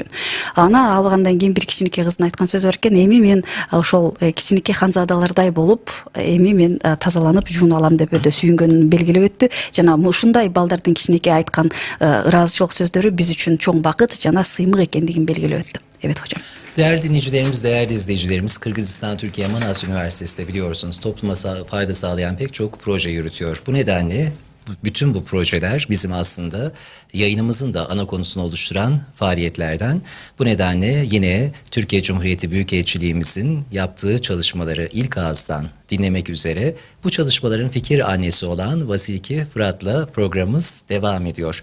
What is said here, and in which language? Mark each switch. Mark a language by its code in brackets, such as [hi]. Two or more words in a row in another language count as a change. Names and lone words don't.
[ky] Ана алгандан кийин бир кичинекей кыздын айткан сөзү бар экен, эми мен ошол кичинекей ханзадалардай болуп, эми мен тазаланып жууна алам деп өтө сүйүнгөнүн белгилеп өттү. Жана ушундай балдардын кичинекей айткан ыраазычылык сөздөрү биз үчүн чоң бакыт жана сыймык экендигин белгилеп өттү. [tr] Evet hocam. Değerli dinleyicilerimiz, değerli izleyicilerimiz, Kırgızistan Türkiye Manas Üniversitesi'nde biliyorsunuz topluma fayda sağlayan pek çok proje yürütüyor. Bu nedenle bütün bu projeler bizim aslında yayınımızın da ana konusunu oluşturan faaliyetlerden. Bu nedenle yine Türkiye Cumhuriyeti Büyükelçiliğimizin yaptığı çalışmaları ilk ağızdan dinlemek üzere bu çalışmaların fikir annesi olan Vasiliki Fırat'la programımız devam ediyor.